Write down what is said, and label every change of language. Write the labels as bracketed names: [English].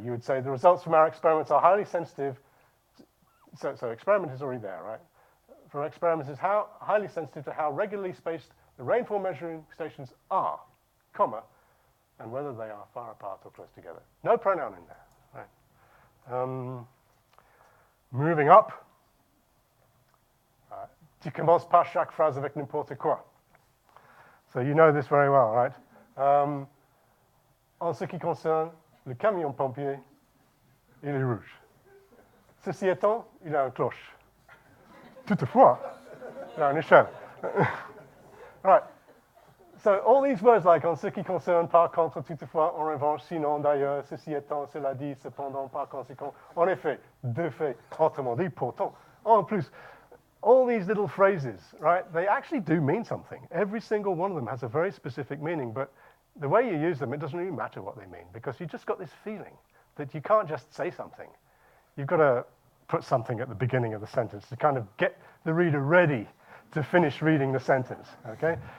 [English] You would say the results from our experiments are highly sensitive. So experiment is already there, right? For experiments is highly sensitive to how regularly spaced the rainfall measuring stations are, comma, and whether they are far apart or close together. No pronoun in there, right? Moving up. [French] Tu commences pas chaque phrase avec n'importe quoi. [English] So you know this very well, right? [French] En ce qui concerne le camion pompier, il est rouge. Ceci étant, il a une cloche. Toutefois, il a une échelle. [English] Right. So all these words like [French] en ce qui concerne, par contre, toutefois, en revanche, sinon, d'ailleurs, ceci étant, cela dit, cependant, par conséquent, en effet, de fait, autrement dit, pourtant, en plus, [English] all these little phrases, right, they actually do mean something. Every single one of them has a very specific meaning, but the way you use them, it doesn't really matter what they mean, because you just got this feeling that you can't just say something. You've got to put something at the beginning of the sentence to kind of get the reader ready to finish reading the sentence, okay?